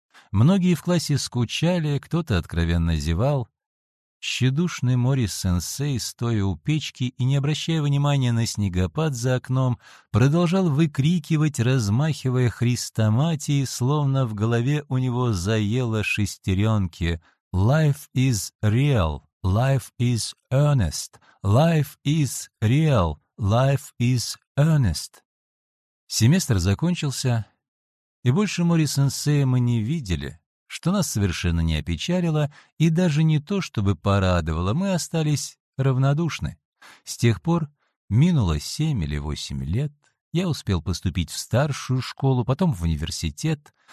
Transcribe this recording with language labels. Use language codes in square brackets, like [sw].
[ru] Многие в классе скучали, кто-то откровенно зевал. Щедушный Мори-сенсей, стоя у печки и не обращая внимания на снегопад за окном, продолжал выкрикивать, размахивая хрестоматией, словно в голове у него заело шестеренки. [en] «Life is real, life is earnest, life is real, life is earnest». [ru] Семестр закончился. И больше Мори-сенсея мы не видели, что нас совершенно не опечалило, и даже не то чтобы порадовало, мы остались равнодушны. С тех пор минуло 7 или 8 лет, я успел поступить в старшую школу, потом в университет.